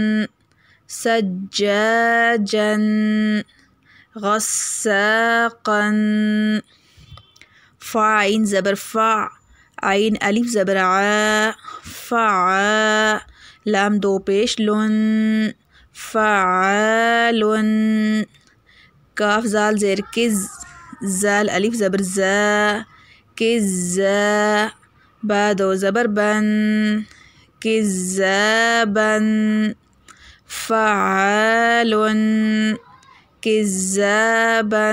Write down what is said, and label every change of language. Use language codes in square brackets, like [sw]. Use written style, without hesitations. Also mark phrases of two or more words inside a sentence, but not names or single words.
[ur] سجاجن، غساقن۔ فا عین زبر فا، عین الف زبر ع، فعا۔ لام دو پیش لن، فعالن۔ کاف زال زیر کز، زال الف زبر زا، کزا۔ با دو زبر بن، کذابن۔ فعالن، کذابن۔